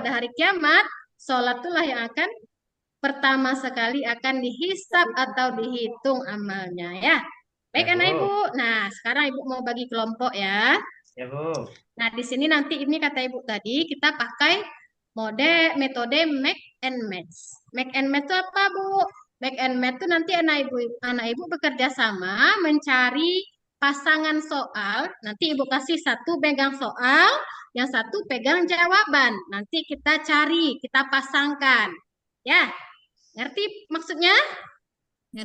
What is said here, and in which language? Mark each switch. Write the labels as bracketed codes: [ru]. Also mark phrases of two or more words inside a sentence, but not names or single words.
[id] pada hari kiamat, sholat itulah yang akan pertama sekali akan dihisap atau dihitung amalnya ya. Baik Ya, anak Bu. ibu. Nah, sekarang ibu mau bagi kelompok ya. Ya, Bu. Nah, di sini nanti ini kata ibu tadi kita pakai metode [en] make and match. Make and match [id] itu apa, Bu? [en] Make and match [id] itu nanti anak ibu bekerja sama mencari pasangan soal. Nanti ibu kasih satu pegang soal, yang satu pegang jawaban. Nanti kita cari, kita pasangkan. Ya, ngerti maksudnya? Ngerti, Bu.